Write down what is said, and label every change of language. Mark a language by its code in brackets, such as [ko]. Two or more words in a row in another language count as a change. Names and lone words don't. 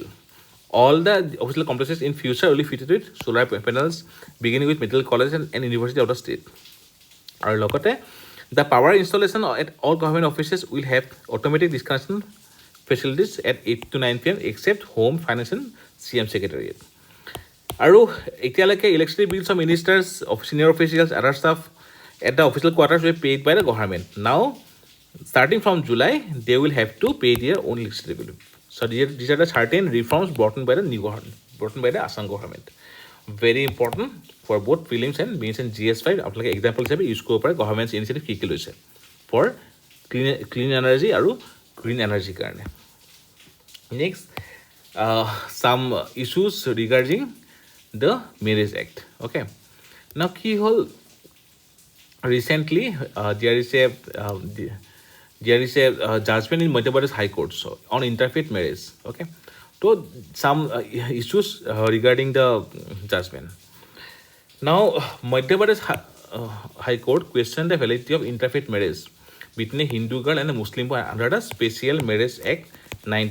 [en] All the official complexes in future will be fitted with solar panels, beginning with medical colleges and university of the state. And logote, the power installation at all government offices will have automatic disconnection facilities at 8 to 9 p.m. except home, finance and CM secretariat. [as] আৰু এতিয়ালৈকে [en] electricity bills of ministers, of senior officials, other staff at the official quarters were paid by the government. Now, starting from July, they will have to pay their own electricity bill. So these are the certain reforms brought in by the new government, brought in by the Assam government. Very important for both prelims and mains and GS5. [as] আপোনালোকে example হিচাপে use কৰিব পাৰে [en] government's initiative [as] কি লৈছে [en] for clean energy [as] আৰু [en] green energy [as] কাৰণে. [en] Next, some issues regarding the Marriage Act. Okay, now [as] কি হ'ল, [en] recently there is a judgment in Madhya Pradesh High Court on interfaith marriage. Okay, so some issues regarding the judgment. Now, Madhya Pradesh High Court questioned the validity of interfaith marriage between a Hindu girl and a Muslim boy under the Special Marriage Act 1954.